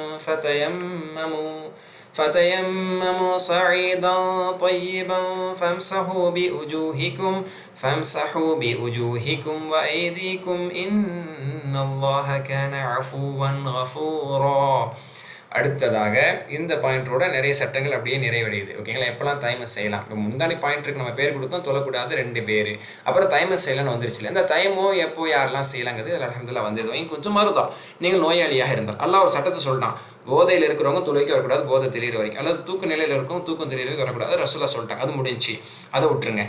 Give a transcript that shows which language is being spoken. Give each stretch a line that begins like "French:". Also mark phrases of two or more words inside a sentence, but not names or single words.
Arabic: فتيمموا صعيدا طيبا فامسحوا بوجوهكم وأيديكم إن الله كان عفوا غفورا.
Tamil: அடுத்ததாக இந்த பாயிண்டோட நிறைய சட்டங்கள் அப்படியே நிறைவடையுது. ஓகேங்களா, எப்போல்லாம் தைமம் செய்யலாம், இப்போ முந்தானி பாயிண்ட்டுக்கு நம்ம பேர் கொடுத்தோம், தொழக்கூடாது 2 பேர், அப்புறம் தைமம் செய்யலாம்னு வந்துருச்சு. இந்த தைமோ எப்போ யாரெல்லாம் செய்யலாங்கிறது அதில் அல்ஹம்துலில்லாஹ் வந்துடுவோம். கொஞ்சம் மருதா நீங்கள் நோயாளியாக இருந்தால் அல்லாஹ் ஒரு சட்டத்தை சொல்லிட்டான், போதையில் இருக்கிறவங்க தொழுகைக்கு வரக்கூடாது, போதை தெளிகிற வரைக்கும், அல்லது தூக்க நிலையில் இருக்கவங்க தூக்கம் தெளிகிற வரைக்கும் வரக்கூடாது, ரசூலுல்லாஹ் சொல்லிட்டாங்க, அது முடிஞ்சு, அதை விட்டுருங்க.